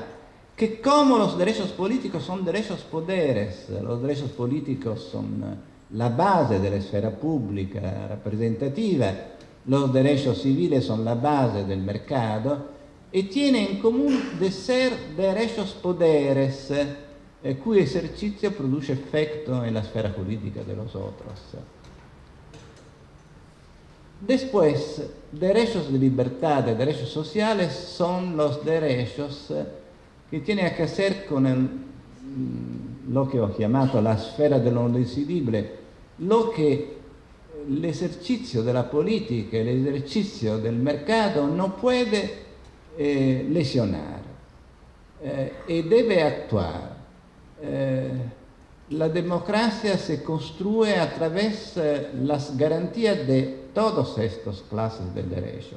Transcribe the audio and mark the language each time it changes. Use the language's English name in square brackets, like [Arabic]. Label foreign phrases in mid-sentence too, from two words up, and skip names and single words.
[Spanish] que como los derechos políticos son derechos poderes, los derechos políticos son la base de la esfera pública representativa, los derechos civiles son la base del mercado y tienen en común de ser derechos poderes cuyo ejercicio produce efecto en la esfera jurídica de los otros. Después, derechos de libertad y derechos sociales son los derechos que tienen que hacer con lo que [Italian] ho chiamato la sfera de lo decidibile, [Spanish] lo que el ejercicio de la política, el ejercicio del mercado no puede lesionar y debe actuar. La democracia se construye a través de las garantías de todas estas clases de derechos.